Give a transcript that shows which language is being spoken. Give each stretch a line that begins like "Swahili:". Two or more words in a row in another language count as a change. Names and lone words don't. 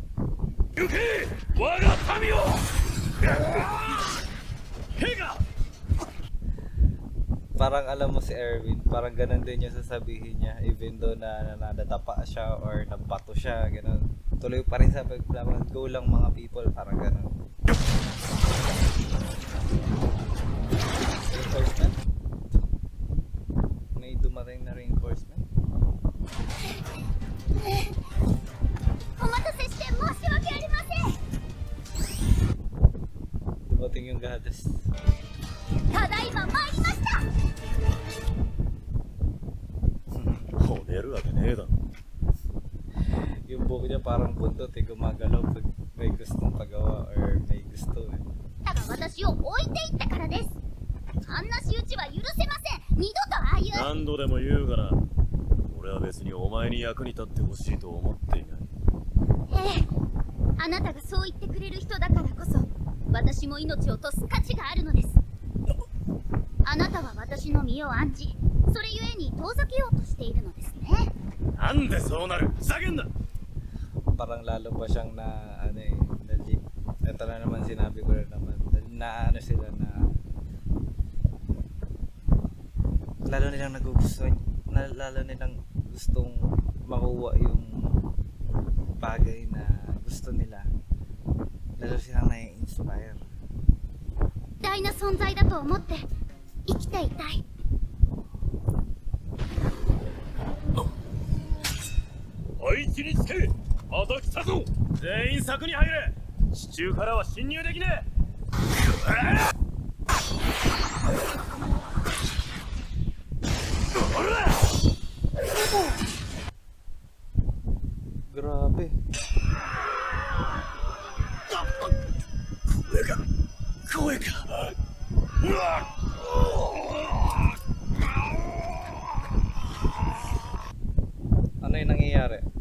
Filipino: Parang alam mo si Erwin, parang ganun din yung sasabihin niya
English: even though
Filipino: na nadadapa siya or nabato siya, ganun. Tuloy pa rin sa paglaban, go lang mga people, parang ganun. Reinforcement? May dumating na reinforcement?
Japanese: お待たせして申し訳ありません。
Filipino: Dumating yung goddess.
Japanese: ただいま参りました。褒めるわけねえだろ。
Filipino: Yung buhok niya parang buntot eh, gumagalaw pag may gustong pagawa or may gusto eh.
Japanese: たが私を置いていったからです。あんな仕打ちは許せません。二度とああいう。何度でも言うがな。俺は別にお前に役に立ってほしいと思っていない。ええ、あなたがそう言ってくれる人だからこそ私も命を落とす価値があるのです。あなたは私の身を案じ、それゆえに遠ざけようとしているのですね。なんでそうなる。ふざけんな。
Filipino: Parang lalo pa siyang na ano eh, ito na naman sinabi ko rin naman, na ano sila na lalo nilang nagugustuhan, lalo nilang gustong makuha yung bagay na gusto nila, lalo silang nai-inspire.
Japanese: 大な存在だと思って生きていたい。配置につけ。また来たぞ。全員柵に入れ。地中からは侵入できねえ。
Filipino: Grabe.
Japanese: 声か。
Filipino: Ano yung nangyayari?